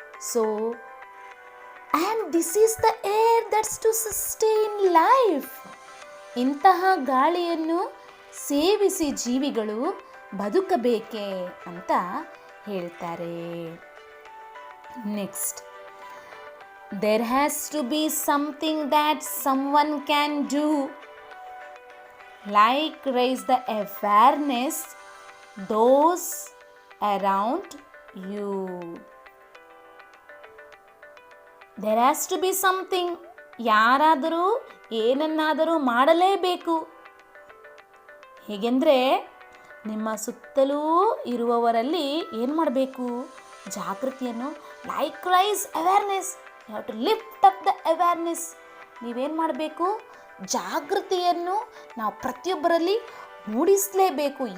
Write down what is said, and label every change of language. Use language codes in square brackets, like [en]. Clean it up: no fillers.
[en] So and this is the air that's to sustain life. [kn] ಇಂತಹ ಗಾಳಿಯನ್ನು ಸೇವಿಸಿ ಜೀವಿಗಳು ಬದುಕಬೇಕೆ ಅಂತ ಹೇಳ್ತಾರೆ. [en] Next, there has to be something that someone can do, like raise the awareness those around you. There has to be something, [kn] ಯಾರಾದರೂ ಏನನ್ನಾದರೂ ಮಾಡಲೇಬೇಕು. ಹೇಗೆಂದರೆ, ನಿಮ್ಮ ಸುತ್ತಲೂ ಇರುವವರಲ್ಲಿ ಏನು ಮಾಡಬೇಕು, ಜಾಗೃತಿಯನ್ನು, [en] Like raise awareness, you have to lift up the awareness. [kn] ನೀವೇನು ಮಾಡಬೇಕು, ಜಾಗೃತಿಯನ್ನು ನಾವು ಪ್ರತಿಯೊಬ್ಬರಲ್ಲಿ ಮೂಡಿಸಲೇಬೇಕು.